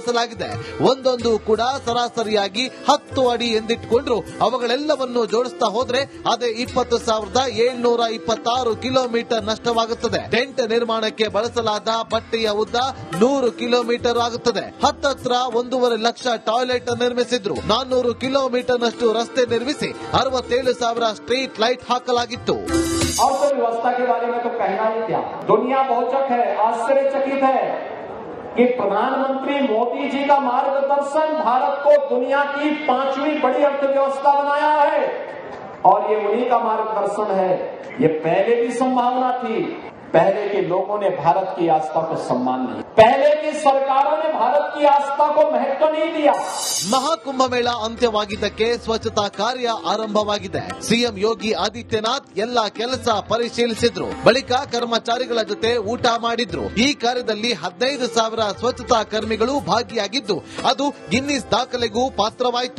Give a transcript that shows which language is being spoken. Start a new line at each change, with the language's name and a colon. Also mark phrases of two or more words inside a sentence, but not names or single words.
Kannada: ಒಂದೊಂದು ಕೂಡ ಸರಾಸರಿಯಾಗಿ 10 ಅಡಿ ಎಂದಿಟ್ಕೊಂಡ್ರು ಅವುಗಳೆಲ್ಲವನ್ನು ಜೋಡಿಸ್ತಾ ಹೋದ್ರೆ ಅದೇ 20,726 ಕಿಲೋಮೀಟರ್ ನಷ್ಟವಾಗುತ್ತದೆ. ಟೆಂಟ್ ನಿರ್ಮಾಣಕ್ಕೆ ಬಳಸಲಾದ ಬಟ್ಟೆಯ ಉದ್ದ 100 ಕಿಲೋಮೀಟರ್ ಆಗುತ್ತದೆ. ಹತ್ತತ್ರ 1.5 ಲಕ್ಷ ಟಾಯ್ಲೆಟ್ ನಿರ್ಮಿಸಿದ್ರು. 400 ಕಿಲೋಮೀಟರ್ ನಷ್ಟು ರಸ್ತೆ ನಿರ್ಮಿಸಿ 67,000
English: street light
Kannada: ಹಾಕಲಾಗಿತ್ತು.
Hindi: अर्थव्यवस्था के बारे में तो कहना ही क्या, दुनिया बहुचक है, आश्चर्यचकित है कि प्रधानमंत्री मोदी जी का मार्गदर्शन भारत को दुनिया की 5वीं बड़ी अर्थव्यवस्था बनाया है और ये उन्हीं का मार्गदर्शन है. ये पहले भी संभावना थी. पहले के लोगों ने भारत की आस्था को सम्मान नहीं, पहले की सरकारों ने भारत की आस्था को महत्व नहीं दिया.
Kannada: ಮಹಾಕುಂಭ ಮೇಳ ಅಂತ್ಯವಾಗಿದ್ದಕ್ಕೆ ಸ್ವಚ್ಛತಾ ಕಾರ್ಯ ಆರಂಭವಾಗಿದೆ. ಸಿಎಂ ಯೋಗಿ ಆದಿತ್ಯನಾಥ್ ಎಲ್ಲಾ ಕೆಲಸ ಪರಿಶೀಲಿಸಿದ್ರು. ಬಳಿಕ ಕರ್ಮಚಾರಿಗಳ ಜೊತೆ ಊಟ ಮಾಡಿದ್ರು. ಈ ಕಾರ್ಯದಲ್ಲಿ 15,000 ಸ್ವಚ್ಛತಾ ಕರ್ಮಿಗಳು ಭಾಗಿಯಾಗಿದ್ದು ಅದು ಗಿನ್ನಿಸ್ ದಾಖಲೆಗೂ ಪಾತ್ರವಾಯಿತು.